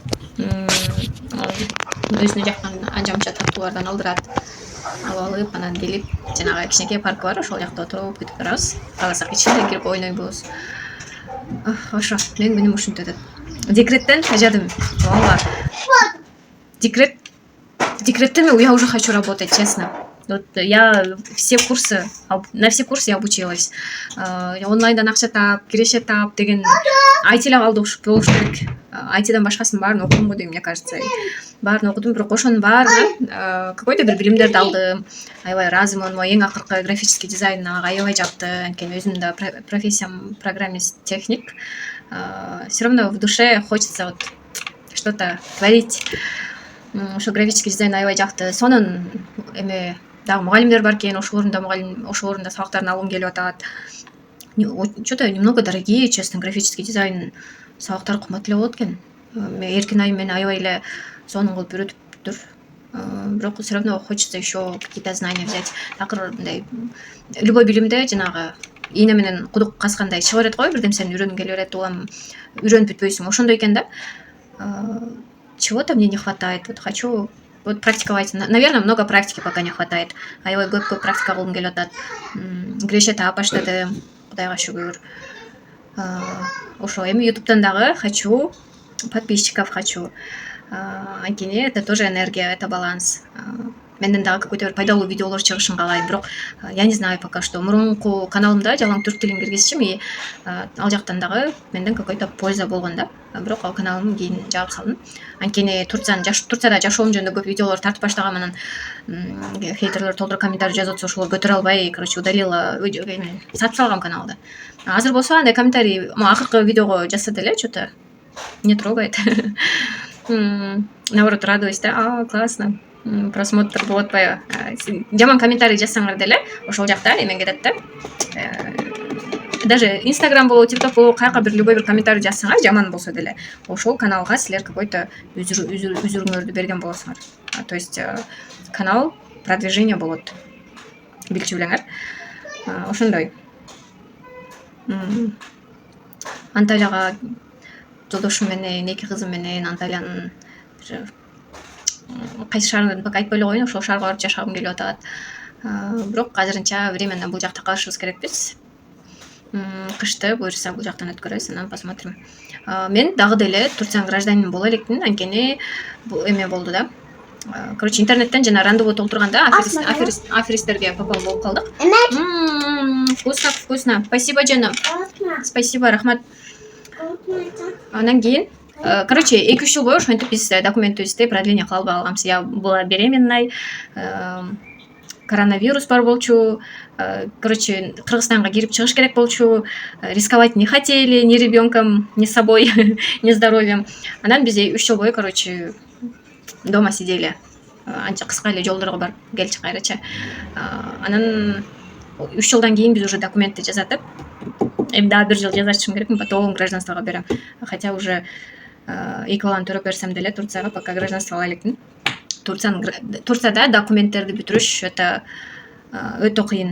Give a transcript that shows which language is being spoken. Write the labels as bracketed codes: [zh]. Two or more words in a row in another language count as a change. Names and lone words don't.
[ky] Өзүнө жаккан анча мынча таттуулардан алдырат. Алып, анан келип, жанагы кичинекей паркы бар, ошол жакта отуруп күтүп турабыз. Кааласак ичинде кирип ойнойбуз. Ошо, менин күнүм ушинтип өтөт. Декреттен тажадым. Ооба. [ru] Декреттен я уже хочу работать, честно. Вот я на все курсы я обучилась. [ky] Онлайндан акча таап, киреше таап деген IT алды болуш керек. IT-дан башкасын баарын окудум го дейм, [ru] мне кажется. [ky] Баарын окудум, бирок ошонун баарына какой-то бир билимдерди алдым. Аябай ыраазымын. Эң акыркы [ru] графический дизайн [ky] ага аябай жакты. Анткени өзүмдүн да профессиям программист, техник. [ru] Все равно в душе хочется вот что-то творить. [ky] Ошо [ru] графический дизайн [ky] аябай жакты. Сонун эме дагы мугалимдер бар экен, ошолордун да сабактарын алгым келип атат. [ru] Что-то немного дорогие, честно, графический дизайн [ky] сабактары кымбат эле болот экен. Эркин айым мени аябай эле сонун кылып үйрөтүптүр. [ru] Бирок все равно хочется еще какие-то знания взять. [ky] Такыр мындай любой билимде жанагы ийне менен кудук казгандай чыга берет го, бирдем сени үйрөнгүң келе берет, улам үйрөнүп бүтпөйсүң. Ошондой экен да. [ru] Чего-то мне не хватает. Вот хочу практиковать. Наверное, много практики пока не хватает. [ky] Аябай көп практика кылгым келип атат. Киреше таап баштадым. Кудайга шүгүр. Ошо эми YouTube'дан дагы [ru] хочу подписчиков, хочу. Анткени это тоже энергия, это баланс. [ky] Менден дагы какой-то бир пайдалуу видеолор чыгышын каалайм, бирок [ru] я не знаю пока что. [ky] Мурунку каналымда жалаң түрк тилин киргизчим, и ал жактан дагы менден [ru] какой-то польза [ky] болгон да. Бирок ал каналымды кийин жаап салдым. Анткени Турцияда жашоом жөнүндө көп видеолор тартып баштагам, анан хейтерлер толтура комментарий жазып атса, ошолорду көтөрө албай, [ru] короче, удалила, [ky] сатып салгам каналды. Азыр болсо андай комментарий акыркы видеого жазса деле, [ru] что-то не трогает. Наоборот, радуюсь, да, классно. [ky] Просмотр болуп атпайбы. Жаман комментарий жазсаңар деле ошол жакта эмен кетет да. Даже Instagram болобу, TikTok болобу, каяка бир любой бир комментарий жазсаңар, жаман болсо деле, ошол каналга силер какой-то үзүрүңөрдү берген болосуңар. [ru] То есть канал продвижение болот. [ky] Билчү билеңер. Ошондой. Анталияга жолдошум менен, эки кызым менен Анталиянын кайсы шаарынан пока айтпай эле коеюн, ошол шаарга барып жашагым келип атат. Бирок азырынча временно бул жакта калышыбыз керекпиз. Кышты буюрса бул жактан өткөрөбүз, анан посмотрим. Мен дагы деле Турциянын гражданине боло элекмин, анткени бул эме болду да. Короче, интернеттен жана рандеву толтурганда аферисттерге попал болуп калдык. [ru] Вкусно. Спасибо, жаным. Спасибо, [ky] рахмат. Анан кийин, короче, 2-3 жыл бою ошентип биз документибизди продление кыла албай калганбыз. [ru] Я была беременной, [ky] коронавирус бар болчу. Короче, Кыргызстанга кирип чыгыш керек болчу. [ru] Рисковать не хотели ни ребенком, ни собой, ни здоровьем. [ky] Анан биз 3 жыл бою, [ru] короче, дома сидели. [ky] Анча кыска эле жолдорго барып келчи кайрача. Анан 3 жылдан кийин биз уже документти жасатып, эми дагы 1 жыл жазачым керекмин, [ru] потом гражданствого [ky] берем. [ru] Хотя уже [ky] 2 баланы төрөп берсем деле Турцияга пока гражданство ала элекмин. Турцияда документтерди бүтүрүш өтө кыйын.